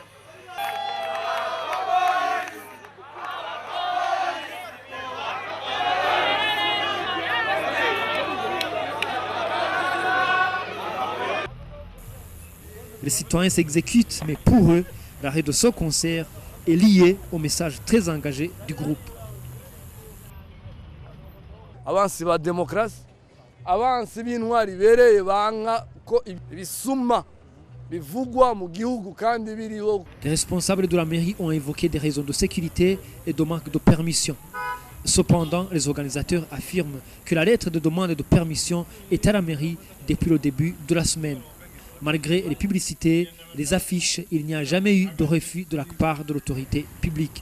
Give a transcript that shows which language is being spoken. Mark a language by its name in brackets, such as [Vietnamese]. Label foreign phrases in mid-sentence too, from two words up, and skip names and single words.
[French] Les citoyens s'exécutent, mais pour eux, l'arrêt de ce concert est lié au message très engagé du groupe. [Rundi] Abansi ba demokrasi, abansi b'intwari bereye banka ko ibisuma bivugwa mu gihugu kandi biriho. [French] Les responsables de la mairie ont évoqué des raisons de sécurité et de manque de permission. Cependant, les organisateurs affirment que la lettre de demande de permission est à la mairie depuis le début de la semaine. Malgré les publicités, les affiches, il n'y a jamais eu de refus de la part de l'autorité publique.